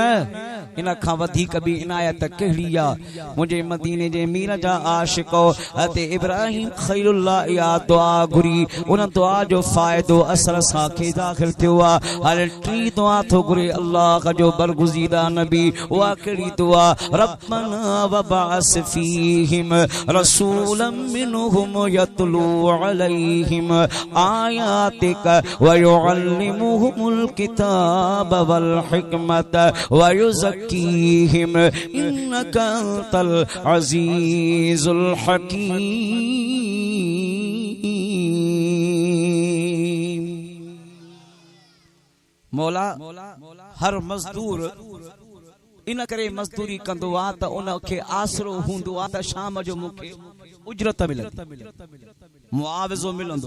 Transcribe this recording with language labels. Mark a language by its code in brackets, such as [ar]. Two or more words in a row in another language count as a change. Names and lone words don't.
[sd] इन खां वधीक बि इनायत कहिड़ी आहे? मुंहिंजे मदीने जे मीर जा आशिको हज़रत इब्राहिम खलीलुल्लाह इहा दुआ घुरी उन दुआ जो फ़ाइदो असर सां खे दाख़िल थियो आहे। हर टी दुआ थो घुरे अल्लाह जो बरगुज़ीदा नबी। उहा कहिड़ी दुआ? [ar] ربنا وابعث فيهم رسولا منهم يتلو عليهم آياتك ويعلمهم الكتاب والحكمة ويزكيهم إنك أنت العزيز الحكيم. [sd] मौला हर मजदूर इन करे मजदूरी कंदो आ त उनखे आसरो हूंदो आ त शाम जो मूंखे उजरत मिलंदी, मुआवज़ो मिलंदो।